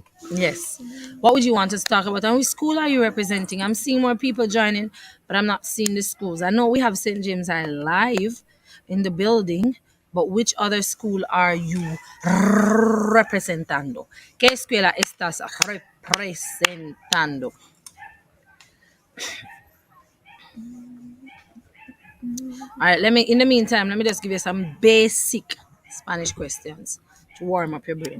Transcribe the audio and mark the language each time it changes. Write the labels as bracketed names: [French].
[English] Yes. What would you want us to talk about? And which school are you representing? I'm seeing more people joining, but I'm not seeing the schools. I know we have St. James I live in the building, but which other school are you representando? [Spanish] ¿Qué escuela estás representando? [English] All right, in the meantime, let me just give you some basic Spanish questions to warm up your brain.